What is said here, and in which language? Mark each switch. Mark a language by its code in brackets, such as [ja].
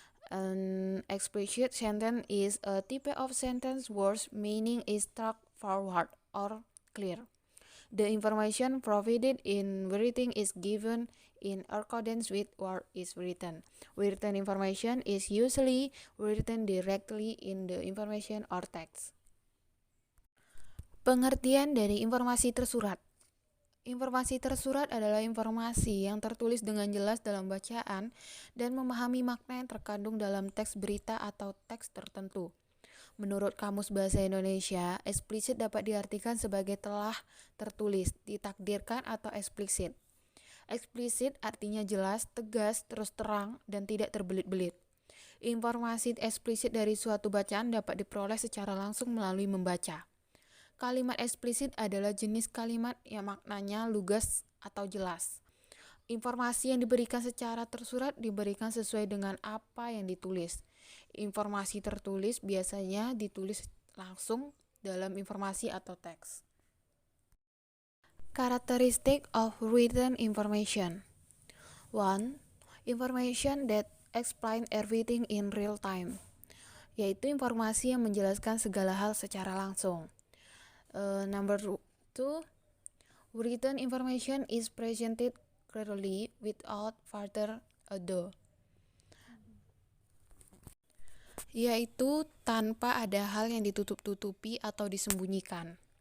[en] An expression sentence is a type of sentence whose meaning is straightforward or clear. The information provided in writing is given in accordance with what is written. Written information is usually written directly in the information or text. [id] Pengertian dari informasi tersurat. Informasi tersurat adalah informasi yang tertulis dengan jelas dalam bacaan dan memahami makna yang terkandung dalam teks berita atau teks tertentu. Menurut Kamus Bahasa Indonesia, eksplisit dapat diartikan sebagai telah tertulis, ditakdirkan atau eksplisit. Eksplisit artinya jelas, tegas, terus terang, dan tidak terbelit-belit. Informasi eksplisit dari suatu bacaan dapat diperoleh secara langsung melalui membaca. Kalimat eksplisit adalah jenis kalimat yang maknanya lugas atau jelas. Informasi yang diberikan secara tersurat diberikan sesuai dengan apa yang ditulis. Informasi tertulis biasanya ditulis langsung dalam informasi atau teks. [en] Characteristic of written information. [id] 1. [en] Information that explain everything in real time, [id] yaitu informasi yang menjelaskan segala hal secara langsung. [en] Number 2, written information is presented clearly without further ado, [id] yaitu tanpa ada hal yang ditutup-tutupi atau disembunyikan.